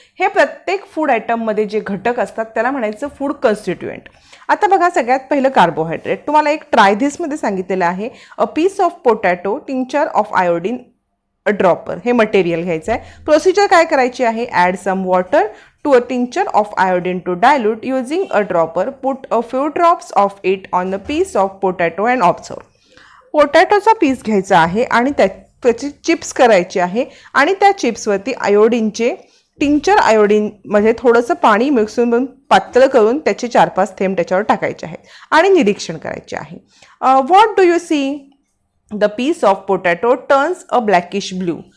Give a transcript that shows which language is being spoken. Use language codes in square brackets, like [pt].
[mr] हे प्रत्येक फूड आयटममध्ये जे घटक असतात त्याला म्हणायचं फूड कॉन्स्टिट्युएंट. आता बघा, सगळ्यात पहिलं कार्बोहायड्रेट. तुम्हाला एक ट्राय धिसमध्ये सांगितलेलं आहे, [en] A piece of potato, tincture of iodine, a dropper. [mr] हे मटेरियल घ्यायचं आहे. प्रोसिजर काय करायची आहे, [en] Add some water to a tincture of iodine to dilute using a dropper. Put a few drops of it on a piece of potato and observe. [mr] पोटॅटोचा piece घ्यायचा आहे आणि त्याची चिप्स करायची आहे, आणि त्या चिप्सवरती आयोडीनचे टिंक्चर, आयोडीनमध्ये थोडंसं पाणी मिक्स करून पातळ करून त्याचे 4-5 थेंब त्याच्यावर टाकायचे आहेत आणि निरीक्षण करायचे आहे. [en] What do you see? The piece of potato turns a blackish blue.